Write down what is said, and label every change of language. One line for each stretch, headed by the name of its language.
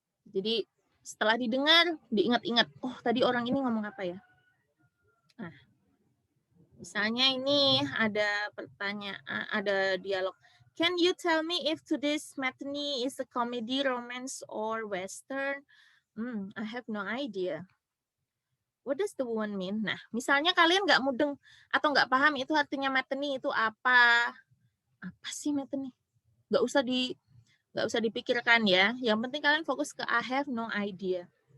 Indonesian: Jadi setelah didengar, diingat-ingat, oh tadi orang ini ngomong apa ya? Nah, misalnya ini ada pertanyaan, ada dialog.
English: Can you tell me if today's matinee is a comedy, romance, or western? I have no idea. What does the woman mean?
Indonesian: Nah, misalnya kalian nggak mudeng atau nggak paham itu artinya matinee itu apa? Apa sih matinee? Nggak usah dipikirkan ya. Yang penting kalian fokus ke
English: I have no idea.